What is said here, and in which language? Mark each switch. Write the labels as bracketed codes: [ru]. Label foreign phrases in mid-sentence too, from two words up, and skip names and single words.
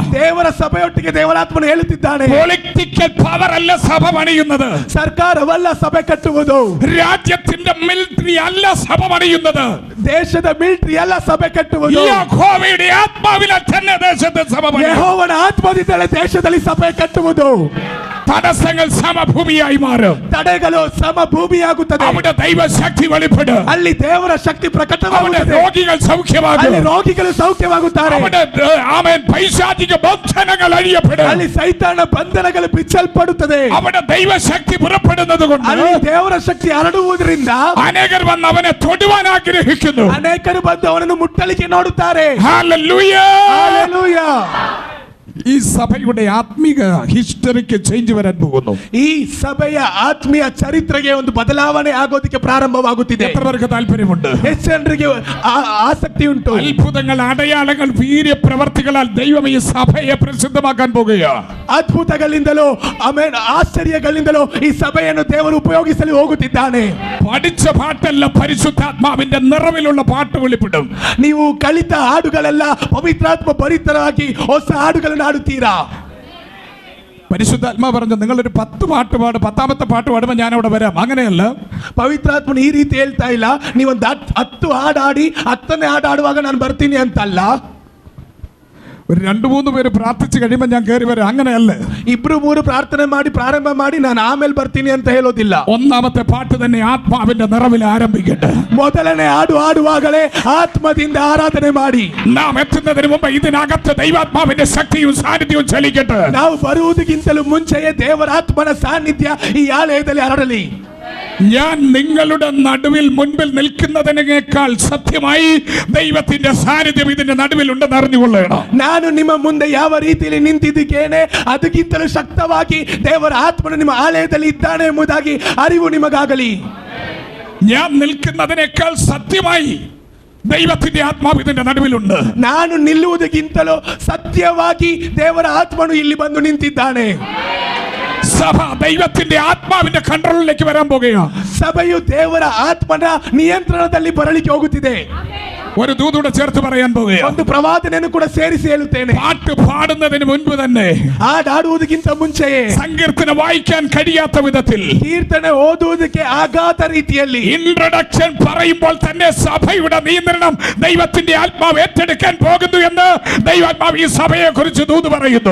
[kn] ದೇವರ ಸಭೆಯೊಟ್ಟಿಗೆ ದೇವರಾತ್ಮನು ಹೇಳುತ್ತಿದ್ದಾನೆ, [en] political power [ml] അല്ല സഭ പണിയുന്നത്, [kn] ಸರ್ಕಾರವಲ್ಲ ಸಭೆ ಕಟ್ಟುವುದು, [ml] രാജ്യത്തിന്റെ മിലിറ്ററി അല്ല സഭ പണിയുന്നത്, [kn] ದೇಶದ ಮಿಲಿಟರಿ ಅಲ್ಲ ಸಭೆ ಕಟ್ಟುವುದು, [ml] യഹോവയുടെ ആത്മാവിനാൽ തന്നെ ദേശത്തെ സഭ പണിയും. [kn] ಯೆಹೋವನ ಆತ್ಮದಿಂದಲೇ ದೇಶದಲ್ಲಿ ಸಭೆ ಕಟ್ಟುವುದು. [ml] തടസ്സങ്ങൾ സമഭൂമിയായി മാറും. [kn] ತಡೆಗಳು ಸಮಭೂಮಿಯಾಗುತ್ತದೆ. [ml] അവിടെ ദൈവശക്തി വെളിപ്പെടും. [kn] ಅಲ್ಲಿ ದೇವರ ಶಕ್ತಿ [ml] അവിടെ [kn] ಪ್ರಕಟವಾಗುತ್ತದೆ. [ml] രോഗികൾ സൗഖ്യമാകും. [kn] ಅಲ್ಲಿ ರೋಗಿಗಳು ಸೌಖ್ಯವಾಗುತ್ತಾರೆ. [ml] അവിടെ ആമേൻ പൈശാചിക ബന്ധനങ്ങൾ അഴിയപ്പെടും. [kn] ಅಲ್ಲಿ ಸೈತಾನ ಬಂಧನಗಳು ಬಿಚ್ಚಲ್ಪಡುತ್ತದೆ. [ml] അവിടെ ദൈവശക്തി പുറപ്പെടുന്നത് കൊണ്ട് [kn] ಅಲ್ಲಿ ದೇವರ ಶಕ್ತಿ ಹರಡುವುದರಿಂದ [ml] അനേകർ വന്ന് അവനെ തൊടുവാൻ ആഗ്രഹിക്കുന്നു. [kn] ಅನೇಕರು ಬಂದು ಅವನನ್ನು ಮುಟ್ಟಲಿಕ್ಕೆ ನೋಡುತ್ತಾರೆ. [ml] ഹല്ലേലൂയ. [kn] ಹಲ್ಲೆಲೂಯಾ. [ml] ഈ സഭയുടെ ആത്മീക ഹിസ്റ്ററിക്ക് ചേഞ്ച് വരാൻ പോകുന്നു. [kn] ಈ ಸಭೆಯ ಆತ್ಮೀಯ ಚರಿತ್ರೆಗೆ ಒಂದು ಬದಲಾವಣೆ ಆಗೋದಕ್ಕೆ ಪ್ರಾರಂಭವಾಗುತ್ತಿದೆ. [ml] എത്ര പേർക്ക് താല്പര്യമുണ്ട്? [kn] ಹೆಚ್ಚು ಜನರಿಗೆ ಆಸಕ್ತಿ ಉಂಟು. [ml] അത്ഭുതങ്ങൾ, അടയാളങ്ങൾ, വീര്യ പ്രവർത്തികളാൽ ദൈവം ഈ സഭയെ പ്രസിദ്ധമാക്കാൻ പോകുകയാണ്. [kn] ಅದ್ಭುತಗಳಿಂದಲೂ ಆಮೇಲೆ ಆಶ್ಚರ್ಯಗಳಿಂದಲೂ ಈ ಸಭೆಯನ್ನು ದೇವರು ಉಪಯೋಗಿಸಲು ಹೋಗುತ್ತಿದ್ದಾನೆ. [ml] പഠിച്ച പാട്ടല്ല പരിശുദ്ധാത്മാവിന്റെ നിറവിലുള്ള പാട്ട് വെളിപ്പെടും. [kn] ನೀವು ಕಲಿತ ಹಾಡುಗಳೆಲ್ಲ ಪವಿತ್ರಾತ್ಮ ಭರಿತರಾಗಿ ಹೊಸ ಹಾಡುಗಳನ್ನು ಹಾಡುತ್ತೀರಾ. [ml] പരിശുദ്ധാത്മാ പറഞ്ഞു, നിങ്ങളൊരു 10 പാട്ട് പാടും, 10ാമത്തെ പാട്ട് പാടുമ്പോൾ ഞാൻ അവിടെ വരാം. അങ്ങനെയല്ല. [kn] ಪವಿತ್ರಾತ್ಮನು ಈ ರೀತಿ ಹೇಳ್ತಾ ಇಲ್ಲ, ನೀವೊಂದು 10 ಹಾಡಾಡಿ 10ನೇ ಹಾಡಾಡುವಾಗ ನಾನು ಬರ್ತೀನಿ ಅಂತಲ್ಲ. [ml] ഒരു 2-3 പേര് പ്രാർത്ഥിച്ചു കഴിയുമ്പോൾ ഞാൻ കയറി വരാം. അങ്ങനെയല്ല. [kn] 2-3 ಪ್ರಾರ್ಥನೆ ಮಾಡಿ ಪ್ರಾರಂಭ ಮಾಡಿ ನಾನು ಆಮೇಲೆ ಬರ್ತೀನಿ ಅಂತ ಹೇಳೋದಿಲ್ಲ. [ml] ഒന്നാമത്തെ പാട്ട് തന്നെ ആത്മാവിന്റെ നിറവിൽ ആരംഭിക്കട്ടെ. [kn] ಮೊದಲನೇ ಹಾಡು ಹಾಡುವಾಗಲೇ ಆತ್ಮದಿಂದ ಆರಾಧನೆ ಮಾಡಿ. [ml] നാം എത്തുന്നതിന് മുമ്പ് ഇതിനകത്ത് ദൈവാത്മാവിന്റെ ശക്തിയും സാന്നിധ്യവും ചലിക്കട്ടെ. [kn] ನಾವು ಬರುವುದಕ್ಕಿಂತಲೂ ಮುಂಚೆಯೇ ದೇವರಾತ್ಮನ ಸಾನ್ನಿಧ್ಯ ಈ ಆಲಯದಲ್ಲಿ ಹರಡಲಿ. [ml] ഞാൻ നിങ്ങളുടെ നടുവിൽ മുൻപിൽ നിൽക്കുന്നതിനേക്കാൾ സത്യമായി ദൈവത്തിന്റെ സാന്നിധ്യം ഇതിന്റെ നടുവിൽ ഉണ്ടെന്ന് അറിഞ്ഞുകൊള്ളണം. [kn] ನಾನು ನಿಮ್ಮ ಮುಂದೆ ಯಾವ ರೀತಿಯಲ್ಲಿ ನಿಂತಿದ್ದೇನೆ ಅದಕ್ಕಿಂತಲೂ ಶಕ್ತವಾಗಿ ದೇವರ ಆತ್ಮನು ನಿಮ್ಮ ಆಲಯದಲ್ಲಿ ಇದ್ದಾನೆ ಎಂಬುದಾಗಿ ಅರಿವು ನಿಮಗಾಗಲಿ. [ml] ഞാൻ നിൽക്കുന്നതിനേക്കാൾ സത്യമായി ദൈവത്തിന്റെ ആത്മാവ് ഇതിന്റെ നടുവിലുണ്ട്. [kn] ನಾನು ನಿಲ್ಲುವುದಕ್ಕಿಂತಲೂ ಸತ್ಯವಾಗಿ ದೇವರ ಆತ್ಮನು ಇಲ್ಲಿ ಬಂದು ನಿಂತಿದ್ದಾನೆ. [ml] സഭ ദൈവത്തിന്റെ ആത്മാവിന്റെ കൺട്രോളിലേക്ക് വരാൻ പോകുകയാണ്. [kn] ಸಭೆಯು ದೇವರ ಆತ್ಮನ ನಿಯಂತ್ರಣದಲ್ಲಿ ಬರಲಿಕ್ಕೆ ಹೋಗುತ್ತಿದೆ. [ml] ഒരു ദൂതൂടെ ചേർത്ത് പറയാൻ പോകുകയാണ്. [kn] ಒಂದು ಪ್ರವಾದನೆಯನ್ನು ಕೂಡ ಸೇರಿಸಿ ಹೇಳುತ್ತೇನೆ. [ml] പാട്ട് പാടുന്നതിന് മുൻപ് തന്നെ, [kn] ಹಾಡುವುದಕ್ಕಿಂತ ಮುಂಚೆಯೇ, [ml] സങ്കീർത്തനം വായിക്കാൻ കഴിയാത്ത വിധത്തിൽ, [kn] ಕೀರ್ತನೆ ಓದುವುದಕ್ಕೆ ಆಗಾದ ರೀತಿಯಲ್ಲಿ, [ml] ഇൻട്രൊഡക്ഷൻ പറയുമ്പോൾ തന്നെ സഭയുടെ നിയന്ത്രണം ദൈവത്തിന്റെ ആത്മാവ് ഏറ്റെടുക്കാൻ പോകുന്നു എന്ന് ദൈവാത്മാവ് ഈ സഭയെ കുറിച്ച് ദൂത് പറയുന്നു.